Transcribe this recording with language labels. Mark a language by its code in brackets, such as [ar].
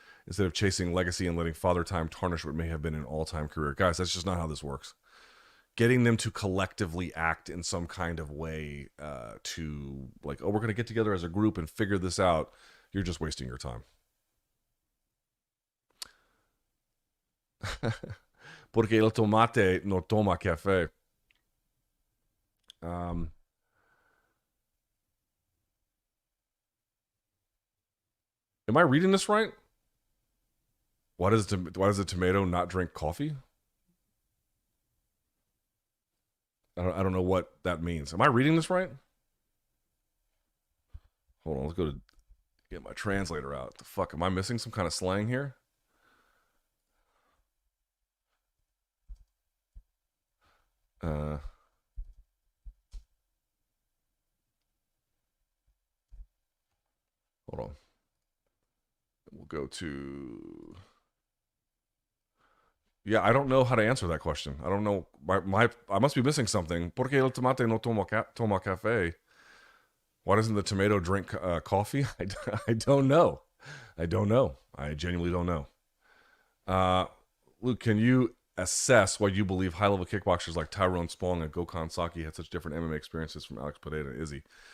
[en] Instead of chasing legacy and letting father time tarnish what may have been an all-time career. Guys, that's just not how this works. Getting them to collectively act in some kind of way to, like, oh, we're going to get together as a group and figure this out. You're just wasting your time. [es] Porque el tomate no toma café. [en] Am I reading this right? Why does a tomato not drink coffee? I don't know what that means. Am I reading this right? Hold on, let's go to get my translator out. The fuck, am I missing some kind of slang here? Hold on. We'll go to... Yeah, I don't know how to answer that question. I don't know. I must be missing something. [es] ¿Por qué el tomate no toma café? [en] Why doesn't the tomato drink coffee? I don't know. I don't know. I genuinely don't know. Luke, can you assess why you believe high-level kickboxers like Tyrone Spong and Gokhan Saki had such different MMA experiences from Alex Pereira and Izzy?